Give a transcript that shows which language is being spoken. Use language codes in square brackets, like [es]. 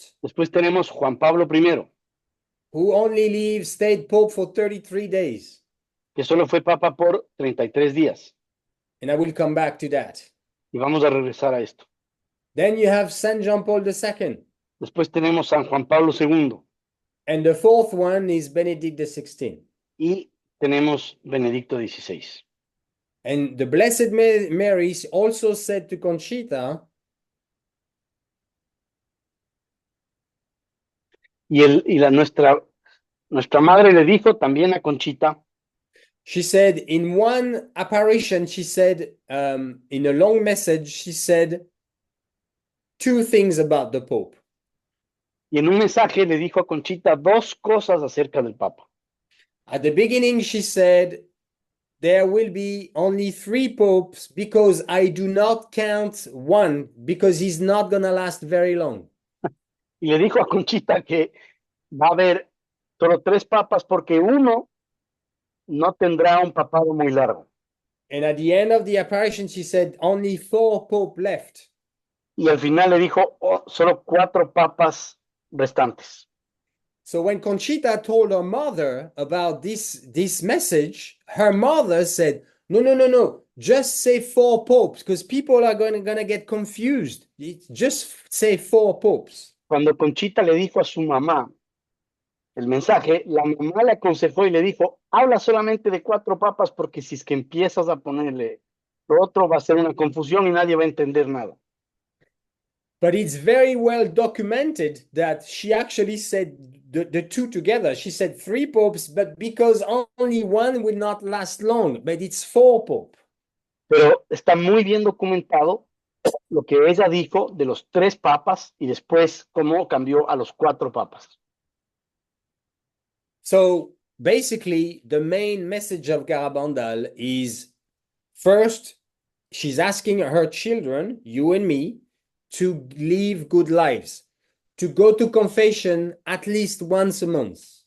[es] Después tenemos Juan Pablo I. [en] Who only stayed Pope for 33 days. [es] Que solo fue papa por 33 días. [en] And I will come back to that. [es] Y vamos a regresar a esto. [en] Then you have Saint John Paul II. [es] Después tenemos San Juan Pablo II. [en] And the fourth one is Benedict XVI. [es] Y tenemos Benedicto XVI. [en] And the Blessed Mary also said to Conchita, [es] nuestra madre le dijo también a Conchita, [en] she said in one apparition, she said, in a long message, she said 2 things about the Pope. [es] Y en un mensaje le dijo a Conchita 2 cosas acerca del Papa. [en] At the beginning, she said, there will be only 3 popes because I do not count one because he's not going to last very long. [es] Y le dijo a Conchita que va a haber solo 3 papas porque uno no tendrá un papado muy largo. [en] And at the end of the apparition, she said only 4 popes left. [es] Y al final le dijo solo 4 papas restantes. [en] So when Conchita told her mother about this message, her mother said, no, just say 4 popes because people are gonna get confused. Just say 4 popes. [es] Cuando Conchita le dijo a su mamá el mensaje, la mamá le aconsejó y le dijo, habla solamente de 4 papas porque si es que empiezas a ponerle lo otro va a ser una confusión y nadie va a entender nada. [en] But it's very well documented that she actually said the 2 together. She said 3 popes, but because only one will not last long, but it's 4 popes. [es] Pero está muy bien documentado lo que ella dijo de los 3 papas y después cómo cambió a los 4 papas. [en] So basically, the main message of Garabandal is, first, she's asking her children, you and me, to live good lives, to go to confession at least once a month.